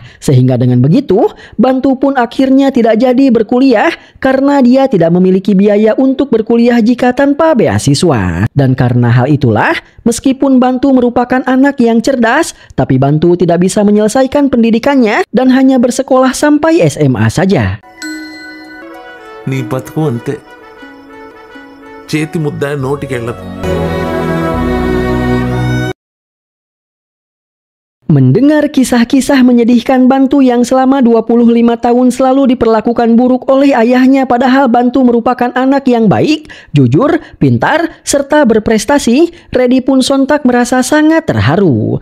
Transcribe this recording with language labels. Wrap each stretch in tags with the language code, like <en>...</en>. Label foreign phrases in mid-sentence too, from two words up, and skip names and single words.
<id>Sehingga dengan begitu, Bantu pun akhirnya tidak jadi berkuliah karena dia tidak memiliki biaya untuk berkuliah jika tanpa beasiswa. Dan karena hal itulah, meskipun Bantu merupakan anak yang cerdas, tapi Bantu tidak bisa menyelesaikan pendidikannya dan hanya bersekolah sampai SMA saja.</id> <te>నీ బతుకు అంతే చేతి ముద్ద నోటికెళ్ళదు.</te> <id>Mendengar kisah-kisah menyedihkan Bantu yang selama 25 tahun selalu diperlakukan buruk oleh ayahnya padahal Bantu merupakan anak yang baik, jujur, pintar, serta berprestasi, Reddy pun sontak merasa sangat terharu.</id>